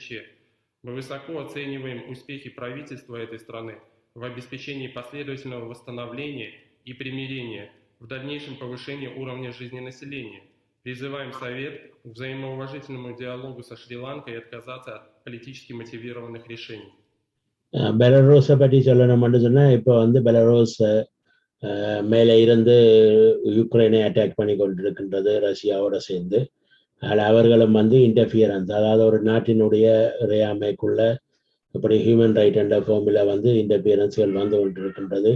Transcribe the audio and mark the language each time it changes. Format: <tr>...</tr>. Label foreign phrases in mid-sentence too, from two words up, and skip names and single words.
<ru>Мы высоко оцениваем успехи правительства этой страны в обеспечении последовательного восстановления и примирения, в дальнейшем повышении уровня жизни населения. Призываем Совет к взаимоуважительному диалогу со Шри-Ланкой и отказаться от политически мотивированных решений.</ru> <ta>பெலரோஸை பற்றி சொல்லணும்னு சொன்னால் இப்போ பெலரோஸ் மேலே இருந்து யுக்ரைனை அட்டாக் பண்ணி கொண்டிருக்கின்றது ரஷ்யாவோட சேர்ந்து. அதில் அவர்களும் இன்டர்ஃபியரன்ஸ், அதாவது ஒரு நாட்டினுடைய இறையாமைக்குள்ள இப்படி</ta> <en>human right</en> <ta>என்ற ஃபார்மில் இன்டர்ஃபியரன்ஸ்கள் கொண்டிருக்கின்றது.</ta>